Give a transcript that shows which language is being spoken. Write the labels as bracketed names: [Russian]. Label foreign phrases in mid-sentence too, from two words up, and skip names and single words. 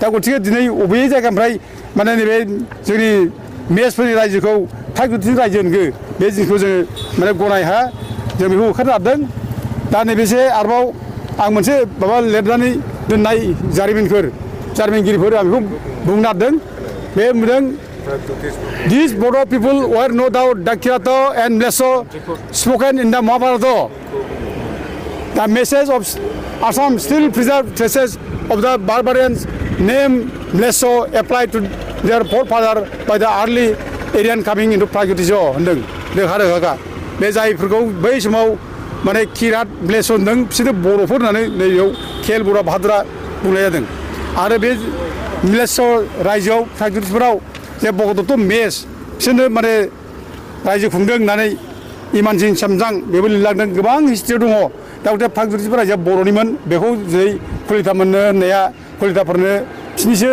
[Bodo] गतिके दिनै बबे जायगानिफ्राय माने नैबे जोंनि मेचफोरनि रायजोखौ फ्लाइट दिबस रायजो होनगो बे जिनिसखौ जोङो माने गनाय हाया जों बेखौ होखारनो हादों दा नैबेसे आरोबाव आं मोनसे माबा लिरनानै दोननाय जारिमिनगिरिफोर आं बेखौ बुंनो नागिरदों बे बुंदों [English] These Bodo people were no doubt Dakiratha and Mlesso spoken in the Mahabharata. The message of Assam still preserved traces of the barbarians name Mlesso applied to their forefather by the early Aryan coming into Pragyutisho [Bodo] होनदों रोखा रोखा बे जायफोरखौ बै समाव माने किरात म्लेच्छ होनदों बिसोरो बर'फोर होननानै नैबेयाव खेल बर' भाद्रा बुंनाय जादों आरो बे म्लेच्छ रायजोआव प्रागज्योतिषफोराव जे भगदत्त मेच बिसोरनो माने रायजो खुंदों होननानै इमानसिं सामजां बेबो लिरलांदों गोबां हिस्ट्रियाव दङ दा गथे प्रागज्योतिष रायजोआ बर'निमोन बेखौ जेरै कलितामोननो होननाया कलिताफोरनो बिसोरनिसो